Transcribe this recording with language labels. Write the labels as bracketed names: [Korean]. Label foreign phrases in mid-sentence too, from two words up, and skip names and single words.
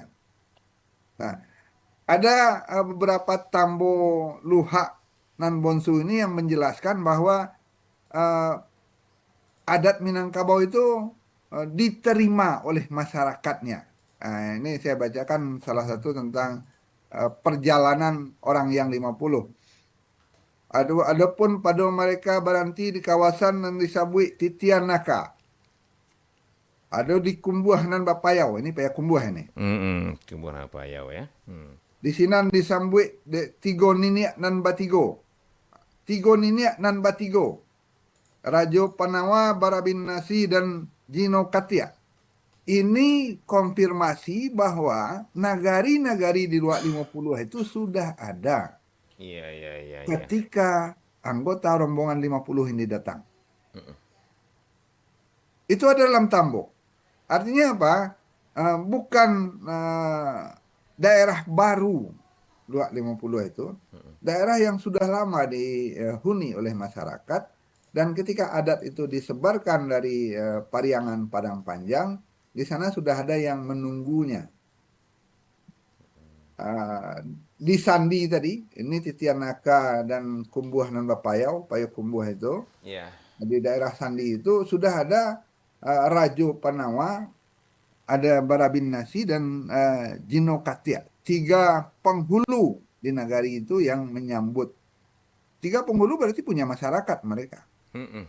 [Indonesian] Nah, ada beberapa tambo luhak nan bonsu ini yang menjelaskan bahwa adat Minangkabau itu diterima oleh masyarakatnya. Nah, ini saya bacakan salah satu tentang perjalanan orang yang 50. Adapun pada mereka berhenti di kawasan yang disabui Titian Naka. Ada di Kumbuah nan Bapayau. Ini paya Kumbuah ini. Mm-mm. Kumbuhan apa ya? [Minangkabau] Di sinan disambui tigo niniak nan batigo. Tigo niniak nan batigo. Rajo Panawa, Barabin Nasi, dan Jino Katia. [Indonesian] Ini konfirmasi bahwa nagari-nagari di luar 50 itu sudah ada Iya, iya, iya. ketika anggota rombongan 50 ini datang. Itu ada dalam tambo. Artinya apa? Bukan daerah baru luar 50 itu. Daerah yang sudah lama dihuni oleh masyarakat. Dan ketika adat itu disebarkan dari Pariangan Padang Panjang, di sana sudah ada yang menunggunya. Di Sandi tadi, ini Titian Naka dan Kumbuah nan Bapayau, Payau Kumbuah itu. Iya. Di daerah Sandi itu sudah ada Rajo Panawa, ada Barabin Nasi, dan Jino Katia. 3 penghulu di nagari itu yang menyambut. 3 penghulu berarti punya masyarakat mereka. Mm-mm.